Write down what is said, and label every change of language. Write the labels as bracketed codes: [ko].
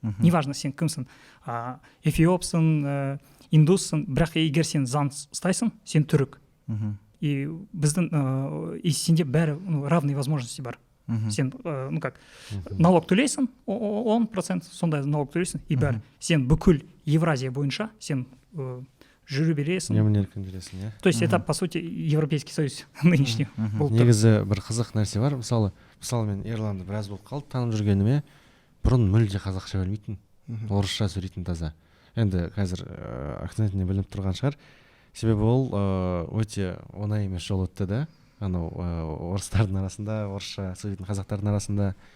[kk] Неважно сен кімсің, эфиопсың, индуссың, бірақ егер сен заң ұстайсың, сен түрік. И біздің и сенде бәрі [ru] равные возможности [kk] бар. Сен налог төлейсің, 10% сондай налог төлейсің, и бәрі. Сен бүкіл Евразия бойынша сен жүре бересің. Емін-еркін жүресің, иә. [ru] То есть это по сути Европейский Союз нынешний. [kk] Негізі бір қызық нәрсе бар. Мысалы мен Ирландда біраз болып қалды танып жүргеніме, бұрын мүлде қазақша білмейтін, орысша сөйлейтін таза. Енді қазір акцентіне білініп тұрған шығар. Себебі ол өте оңай емес жол өтті да. Анау орыстардың арасында, орысша сөйлейтін қазақтардың арасында.